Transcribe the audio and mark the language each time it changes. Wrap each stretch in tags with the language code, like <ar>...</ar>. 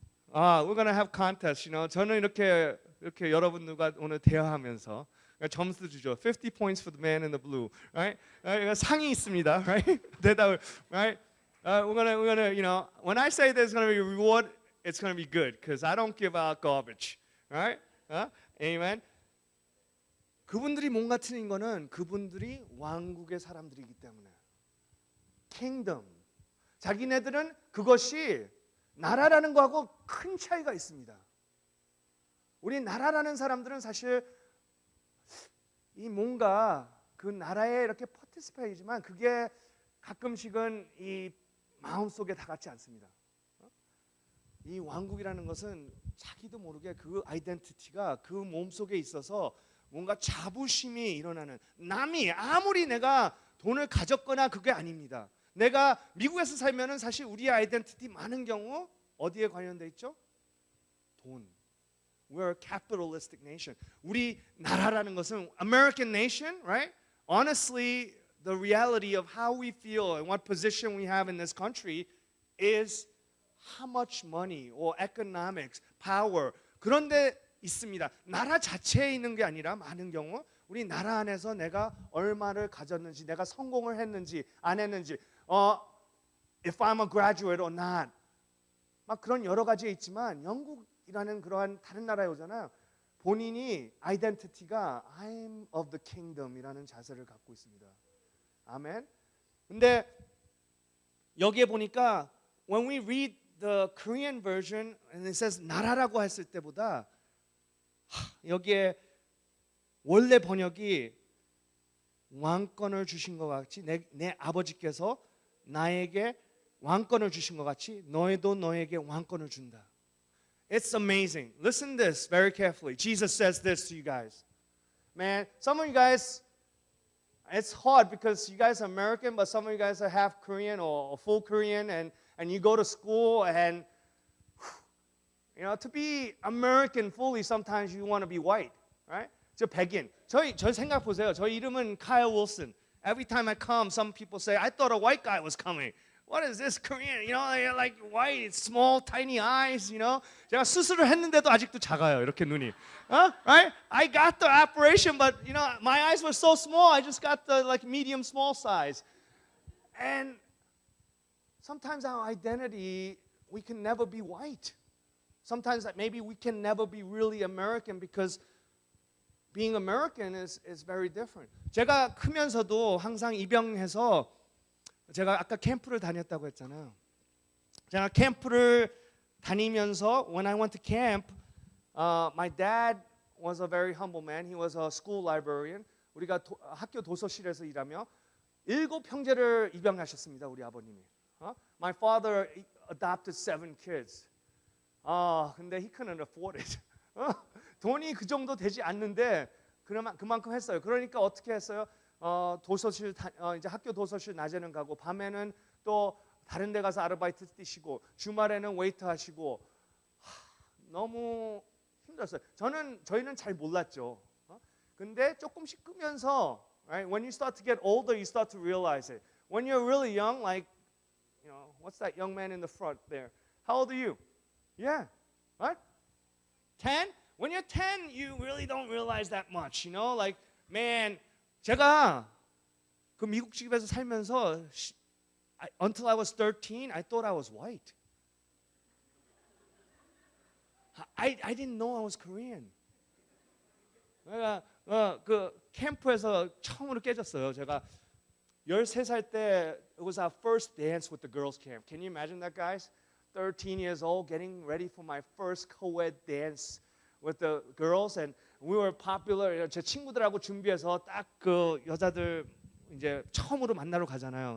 <en>We're gonna have contest,</en> <ko>저는 이렇게 여러분들과 오늘 대화하면서 점수 주죠.</ko> <en>50 points for the man in the blue, right?</en> <ko>상이 있습니다, right? 대답을, right?</ko> <en>We're gonna, when I say there's gonna be a reward, it's gonna be good, because I don't give out garbage, right? Amen.</en> <ko>그분들이 뭔가 틀린 거는 그분들이 왕국의 사람들이기 때문에 kingdom. 자기네들은 그것이 나라라는 거하고 큰 차이가 있습니다. 우리 나라라는 사람들은 사실 이 뭔가 그 나라에 이렇게 participat이지만 그게 가끔씩은 이 마음속에 다 같지 않습니다. 이 왕국이라는 것은 자기도 모르게 그 아이덴티티가 그 몸속에 있어서 뭔가 자부심이 일어나는, 남이 아무리 내가 돈을 가졌거나 그게 아닙니다. 내가 미국에서 살면은 사실 우리의 아이덴티티 많은 경우 어디에 관련돼 있죠? 돈.</ko> <en>We're a capitalistic nation.</en> <ko>우리 나라라는 것은</ko> <en>American nation,</en> <ko>right?</ko> <en>Honestly, the reality of how we feel and what position we have in this country is how much money or economics, power.</en> <ko>그런데 있습니다. 나라 자체에 있는 게 아니라 많은 경우 우리 나라 안에서 내가 얼마를 가졌는지, 내가 성공을 했는지 안 했는지,</ko> <en>if I'm a graduate or not,</en> <ko>막 그런 여러 가지에 있지만 영국이라는 그러한 다른 나라에 오잖아요. 본인이 아이덴티티가</ko> <en>I'm of the kingdom</en> <ko>이라는 자세를 갖고 있습니다. 아멘. 근데 여기에 보니까</ko> <en>when we read the Korean version and it says</en> <ko>나라라고 했을 때보다 여기에 원래 번역이 왕권을 주신 것 같이 내 아버지께서 나에게 왕권을 주신 것 같이 너희도 너에게 왕권을 준다.</ko> <en>It's amazing. Listen to this very carefully. Jesus says this to you guys. Man, some of you guys, it's hard because you guys are American, but some of you guys are half Korean or full Korean, and you go to school and to be American fully, sometimes you want to be white, right?</en> <ko>저 백인. 저 생각 보세요. 저 이름은 Kyle Wilson.</ko> <en>Every time I come, some people say, I thought a white guy was coming. What is this Korean? Like white, small, tiny eyes.</en> <ko>제가 수술을 했는데도 아직도 작아요. 이렇게 눈이. Right?</ko> <en>I got the operation, but my eyes were so small. I just got the like medium, small size. And sometimes our identity, we can never be white. Sometimes maybe we can never be really American because being American is very different.</en> <ko>제가 크면서도 항상 입영해서 제가 아까 캠프를 다녔다고 했잖아요. 제가 캠프를 다니면서</ko> <en>when I went to camp, my dad was a very humble man. He was a school librarian.</en> <ko>우리가 학교 도서실에서 일하며 7 형제를 입양하셨습니다. 우리 아버님이.</ko> <en>My father adopted 7 kids. 근데 he couldn't afford it.</en> <ko>돈이 그 정도 되지 않는데 그만큼 했어요. 그러니까 어떻게 했어요? 도서실 이제 학교 도서실 낮에는 가고 밤에는 또 다른 데 가서 아르바이트 뛰시고 주말에는 웨이터 하시고 너무 힘들었어요. 저희는 잘 몰랐죠. 근데 조금씩 끄면서 right?</ko> <en>When you start to get older, you start to realize it. When you're really young, like what's that young man in the front there? How old are you? Yeah, right? 10? When you're 10, you really don't realize that much, Like, man,</en> <ko>제가 그 미국 집에서 살면서</ko> <en>until I was 13, I thought I was white. I didn't know I was Korean.</en> <ko>내가 그 캠프에서 처음으로 깨졌어요. 제가 13살 때</ko> <en>it was our first dance with the girls camp. Can you imagine that, guys? 13 years old, getting ready for my first co-ed dance with the girls, and we were popular.</en> <ko>제 친구들하고 준비해서 딱 그 여자들 이제 처음으로 만나러 가잖아요.</ko>